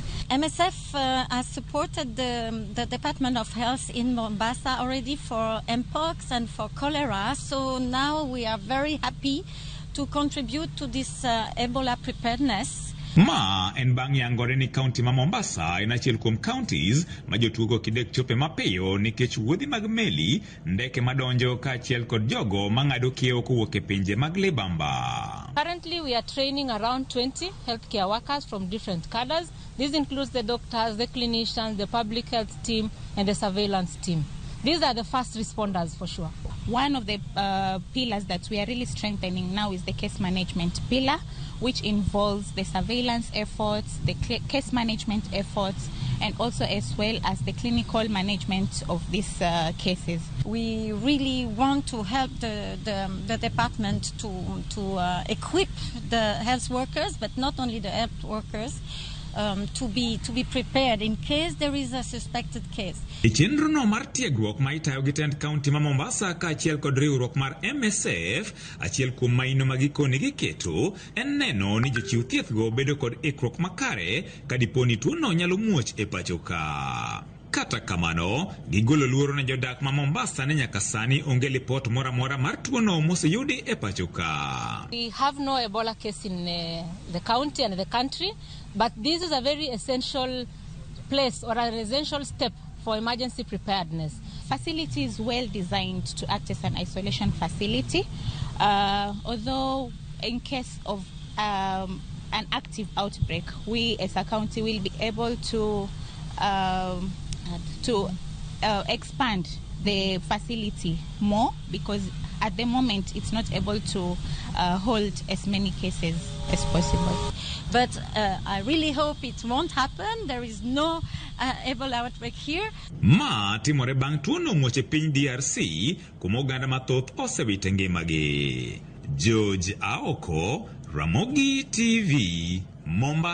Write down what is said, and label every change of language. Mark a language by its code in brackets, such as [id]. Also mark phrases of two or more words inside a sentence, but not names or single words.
[en] MSF has supported the Department of Health in Mombasa already for Mpox and for cholera, so now we are very happy to contribute to this Ebola preparedness. [luo] Ma en bang' yangore ni kaunti ma Mombasa en achiel kuom counties ma jotugo kidek chope mapiyo nikech wuodhi mag meli, ndeke madonjo kaachiel kod jogo mang'ado kiewo kowuok e pinje mag libamba. [en] Currently we are training around 20 healthcare workers from different cadres. This includes the doctors, the clinicians, the public health team, and the surveillance team. These are the first responders for sure. One of the pillars that we are really strengthening now is the case management pillar, which involves the surveillance efforts, the case management efforts, and also as well as the clinical management of these cases. We really want to help the department to equip the health workers, but not only the health workers, to be prepared in case there is a suspected case. [luo] Chenro no mar tiegruok ma itayo gi tend kaunti ma Mombasa kaachiel kod riwruok mar MSF achiel kuom maino ma gikone gi keto en neno ni jochiw thieth go bedo kod ikruok makare kadiponi tuono nyalo muoch e pacho ka. Kata kamano, gigolo luoro ne jodak ma Mombasa ne nyaka sani onge lipot mora mar tuono moseyudi e pacho ka. [en] We have no Ebola case in the county and the country, but this is a very essential place or an essential step for emergency preparedness. Facility is well designed to act as an isolation facility, although in case of an active outbreak, we as a county will be able to expand the facility more because at the moment it's not able to hold as many cases as possible. But I really hope it won't happen. There is no Ebola outbreak here. [luo] Ma timore bang' tuono muoche piny DRC kuma oganda mathoth osewito ngimagi. Jochiw, Ramogi TV, Mombasa.